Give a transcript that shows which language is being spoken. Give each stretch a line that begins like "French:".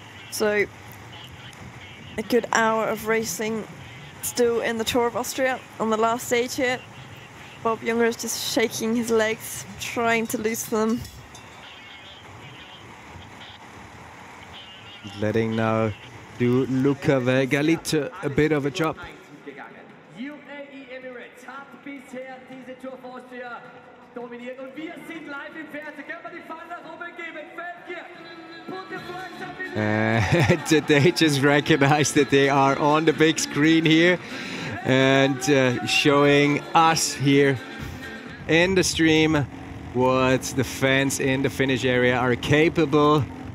English: So, a good hour of racing still in the Tour of Austria on the last stage here. Bob Junger is just shaking his legs, trying to loosen them. Letting now do Lukas Ebenbichler a bit of a job.
German: UAE Emirates hat bisher diese Tour of Austria dominiert und wir sind live im Fernsehen. Können wir die Fahnen nach oben geben?
English: Feldkirch, put the flags up in They just recognize that they are on the big screen here and showing us here in the stream what the fans in the finish area are capable.